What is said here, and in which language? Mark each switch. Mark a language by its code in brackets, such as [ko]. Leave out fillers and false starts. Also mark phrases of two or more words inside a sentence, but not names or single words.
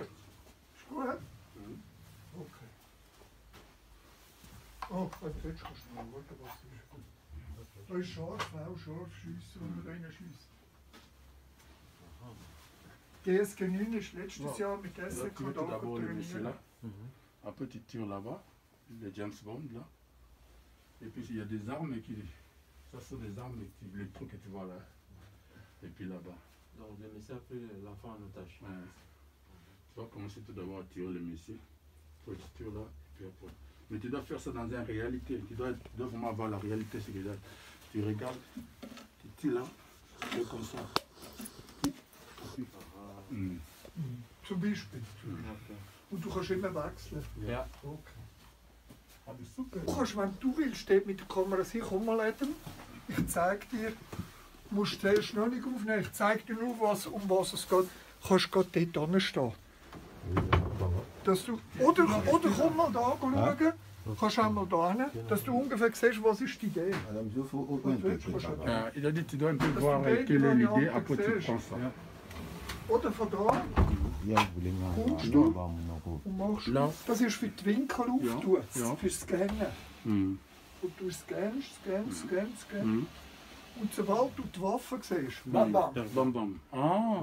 [de] Ist gut? Okay. Oh, jetzt kannst du mal schauen, was ist. Da ist scharf, auch scharf schiessen, wenn man reinschießt. DSG 9 ist letztes Jahr mit [fr] Là, [de] SK [fr] tu mets tout d'abord le monsieur là. [de] trainiert. [fr] Après tu tires là-bas, le James Bond là. Et puis il y a des armes qui... Ça sont des armes, les trucs que tu vois là. Et puis là-bas. Donc le monsieur a pris l'enfant en otage. Ouais. Tu vas commencer tout d'abord à tirer le monsieur. Après tu tires là, et puis après. Mais tu dois faire ça dans une réalité. Tu dois vraiment avoir la réalité. C'est que là, tu regardes, tu tires là, et comme ça. [de] Zum Beispiel. Und du kannst immer wechseln. Ja. Okay. Ah, das ist super. Du kannst, wenn du willst, dort mit der Kamera sein, komm mal eben. Ich zeige dir, du musst zuerst noch nicht aufnehmen, ich zeige dir nur, um was es geht. Du kannst gerade dort hinstehen. Dass du, oder komm mal da schauen, kannst auch mal da hin, dass du ungefähr siehst, was ist die Idee. [fr] Il a dit tu dois un peu voir quelle est l'idée, après tu prends ça. [de] Oder von da kommst du und machst, das ist für die Winkel auftun, fürs Scannen. Und du scannst. Und sobald du die Waffe siehst, bam bam. Bam bam. Ah.